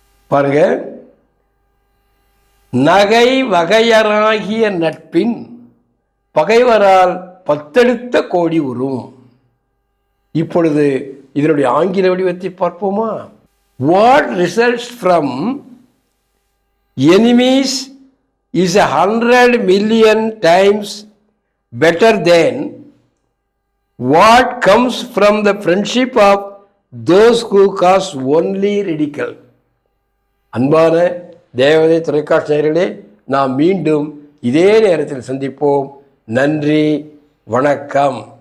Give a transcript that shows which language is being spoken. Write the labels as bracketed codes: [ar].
[ta] பாருங்க, நகை வகையராகிய நட்பின் பகைவரால் 10 கோடி உறும். இப்பொழுது இதனுடைய ஆங்கில வடிவத்தை பார்ப்போமா? [en] What results from enemies is 100 million times better than what comes from the friendship of those who cause only ridicule. [ta] அன்பான தேவதை தொலைக்காட்சி நேயர்களே, நாம் மீண்டும் இதே நேரத்தில் சந்திப்போம். நன்றி, வணக்கம்.